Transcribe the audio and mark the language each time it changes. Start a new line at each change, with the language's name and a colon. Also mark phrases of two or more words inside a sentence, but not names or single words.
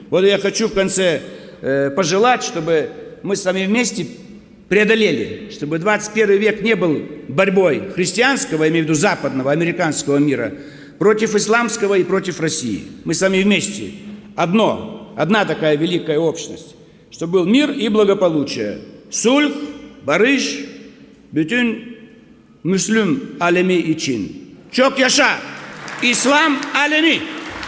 Russian: Вот я хочу в конце пожелать, чтобы мы с вами вместе преодолели, чтобы 21 век не был борьбой христианского, я имею в виду западного, американского мира, против исламского и против России. Мы с вами вместе. Одна такая великая общность, чтобы был мир и благополучие.
Turkish: Sulh, barış, bütün Müslüm alemi için. Çok yaşa İslam alemi.